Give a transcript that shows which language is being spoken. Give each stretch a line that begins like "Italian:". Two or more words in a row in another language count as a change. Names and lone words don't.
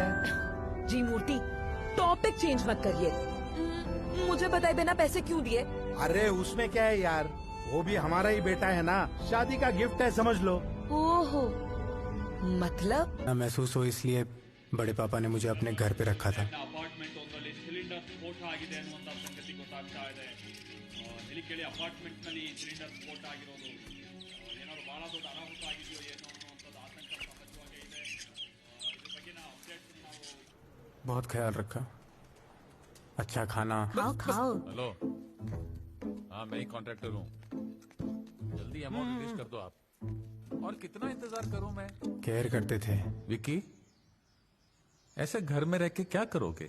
Hindi: जी मूर्ति,
English: topic change
Hindi: मत करिए। मुझे बताए बिना पैसे क्यों दिए? अरे उसमें क्या है यार, वो भी हमारा ही बेटा है ना, शादी का गिफ्ट है, समझ लो। ओहो, मतलब? ना महसूस हो इसलिए बड़े पापा ने मुझे अपने घर पे रखा था।
Kannada: ಅಪಾರ್ಟ್ಮೆಂಟ್ ಒಂದರಲ್ಲಿ ಸಿಲಿಂಡರ್ ಸ್ಫೋಟ ಆಗಿದೆ ಅನ್ನುವಂತ ಸಂಗತಿ ಗೊತ್ತಾಗ್ತಾ ಇದೆ. ಹೇಳಿ ಅಪಾರ್ಟ್ಮೆಂಟ್ ನಲ್ಲಿ ಸಿಲಿಂಡರ್ ಸ್ಫೋಟ ಆಗಿರೋದು ಏನಾದ್ರು ಬಹಳ ದೊಡ್ಡ ಅನಾಹುತ ಆಗಿದೆಯೋ ಏನೋ ಅನ್ನುವಂಥದ್ದು ಆತಂಕ ಸಹಜವಾಗೇ ಇದೆ. ಇದ್ರ ಬಗ್ಗೆನ ಅಪ್ಡೇಟ್ಸ್ ನಾವು
Hindi: बहुत ख्याल रखा, अच्छा खाना। खाओ। हेलो, हाँ मैं ही कॉन्ट्रैक्टर हूँ, जल्दी
English: amount release
Hindi: कर दो आप। और कितना इंतजार करूं मैं? केयर करते थे। विक्की, ऐसे घर में रह के क्या करोगे?